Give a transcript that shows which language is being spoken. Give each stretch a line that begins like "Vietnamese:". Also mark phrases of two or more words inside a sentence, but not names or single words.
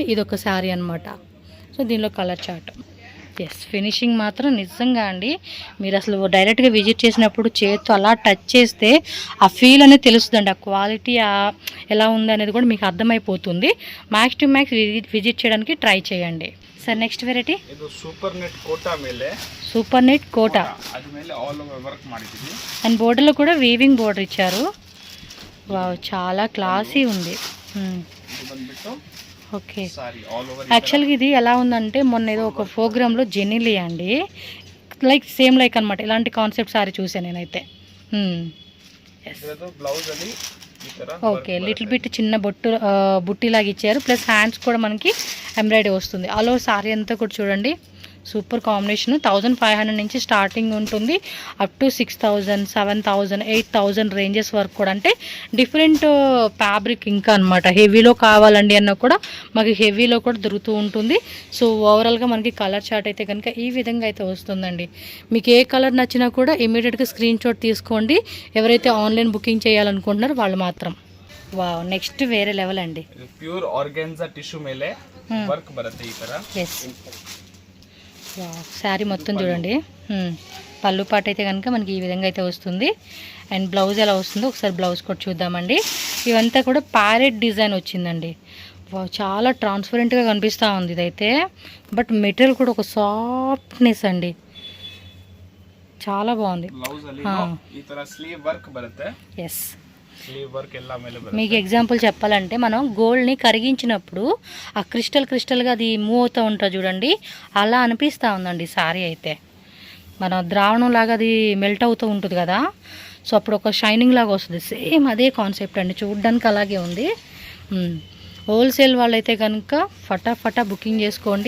Telugu: ఇది ఒక శారీ అనమాట. సో దీనిలో
English: colour chart.
Telugu: ఎస్, ఫినిషింగ్ మాత్రం నిజంగా అండి, మీరు అసలు డైరెక్ట్గా విజిట్ చేసినప్పుడు చేతితో అలా టచ్ చేస్తే ఆ ఫీల్ అనేది తెలుస్తుందండి. ఆ క్వాలిటీ ఎలా ఉంది అనేది కూడా మీకు అర్థమైపోతుంది.
English: max to max
Telugu: విజిట్ చేయడానికి ట్రై చేయండి.
English: sir next variety
Kannada: ಇದು
English: super net
Kannada: ಕೋಟಾ ಮೇಲೆ
English: super net కోటా,
Kannada: ಅದ್ರ ಮೇಲೆ
English: all over work
Kannada: ಮಾಡಿದ್ದೀವಿ.
Telugu: అండ్ బోర్డర్లో కూడా
English: weaving border
Telugu: ఇచ్చారు. వావ్, చాలా క్లాసీ ఉంది.
Kannada: ಇದು ಬಂದ್ಬಿಟ್ಟು
Telugu: ఓకే,
English: saree all over
Telugu: యాక్చువల్గా ఇది ఎలా ఉందంటే మొన్న ఏదో ఒక ప్రోగ్రాంలో జెనిలీ అండి,
English: same like
Telugu: అనమాట. ఇలాంటి
English: concept saree
Telugu: చూసాను నేనైతే.
Kannada: ಇದರದ್ದು ಬ್ಲೌಸ್ ಅಲ್ಲಿ ಈ ತರ
English: okay, little bit
Telugu: చిన్న బుట్టిలాగా ఇచ్చారు.
English: plus hands
Telugu: కూడా మనకి ఎంబ్రాయిడరీ వస్తుంది. అలో సారీ అంతా కూడా చూడండి,
English: super combination.
Telugu: 1500 నుంచి స్టార్టింగ్ ఉంటుంది,
English: up to
Telugu: 6000, 7000, 8000 రేంజెస్ వరకు కూడా. అంటే
English: different fabric
Telugu: ఇంకా అనమాట. హెవీలో కావాలండి అన్న కూడా మాకు హెవీలో కూడా దొరుకుతూ ఉంటుంది. సో ఓవరాల్గా మనకి
English: colour chart
Telugu: అయితే కనుక ఈ విధంగా అయితే వస్తుందండి. మీకు ఏ కలర్ నచ్చినా కూడా ఇమీడియట్గా
English: screen shot
Telugu: తీసుకోండి. ఎవరైతే
English: online booking
Telugu: చేయాలనుకుంటున్నారో వాళ్ళు మాత్రం.
English: wow, next
Telugu: వేరే లెవెల్ అండి.
English: pure organza tissue
Kannada: ಮೇಲೆ ವರ್ಕ್ ಬರುತ್ತೆ ಈ ತರ.
Telugu: ఎస్, శారీ మొత్తం చూడండి. పళ్ళు పాట అయితే కనుక మనకి ఈ విధంగా అయితే వస్తుంది.
English: and blouse
Telugu: ఎలా వస్తుందో ఒకసారి బ్లౌజ్ కూడా చూద్దామండి. ఇవంతా కూడా
English: parrot design
Telugu: వచ్చిందండి. చాలా ట్రాన్స్పరెంట్గా కనిపిస్తూ ఉంది ఇదైతే.
English: but material
Telugu: కూడా ఒక సాఫ్ట్నెస్ అండి, చాలా బాగుంది.
Kannada: ಬ್ಲೌಸ್ ಅಲ್ಲಿ ಈ ತರ
English: sleeve work
Kannada: ಬರುತ್ತೆ.
Telugu: ఎస్,
English: sleeve work
Kannada: ಎಲ್ಲ ಮೇಲೆ ಬರುತ್ತೆ.
Telugu: మీకు ఎగ్జాంపుల్ చెప్పాలంటే మనం గోల్డ్ని కరిగించినప్పుడు ఆ క్రిస్టల్గా అది మూవ్ అవుతూ ఉంటుంది చూడండి, అలా అనిపిస్తూ ఉందండి సారీ అయితే. మన ద్రావణం లాగా అది మెల్ట్ అవుతూ ఉంటుంది కదా, సో అప్పుడు ఒక షైనింగ్ లాగా వస్తుంది. సేమ్ అదే కాన్సెప్ట్ అండి, చూడడానికి అలాగే ఉంది. హోల్సేల్ వాళ్ళైతే కనుక ఫటాఫటా బుకింగ్ చేసుకోండి.